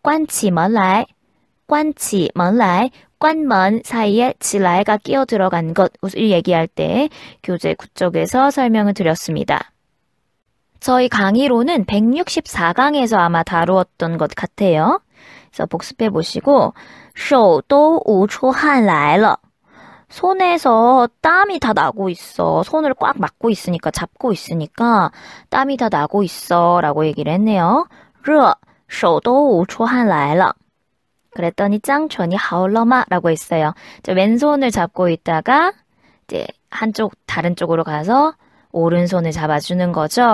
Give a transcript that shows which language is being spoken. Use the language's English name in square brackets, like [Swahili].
[Korean] 관치먼라이, 관치먼라이, 관먼 사이에 지라이가 끼어 들어간 것을 얘기할 때 교재 9쪽에서 설명을 드렸습니다. 저희 강의로는 164강에서 아마 다루었던 것 같아요. 그래서 복습해 보시고 [Chinese] 手都捂出汗来了. [Korean] 손에서 땀이 다 나고 있어. 손을 꽉 막고 있으니까, 잡고 있으니까 땀이 다 나고 있어 라고 얘기를 했네요. [Chinese] 热,手都捂出汗来了. [Korean] 그랬더니 짱천이 하울러마 라고 했어요. 왼손을 잡고 있다가 이제 한쪽 다른 쪽으로 가서 오른손을 잡아주는 거죠.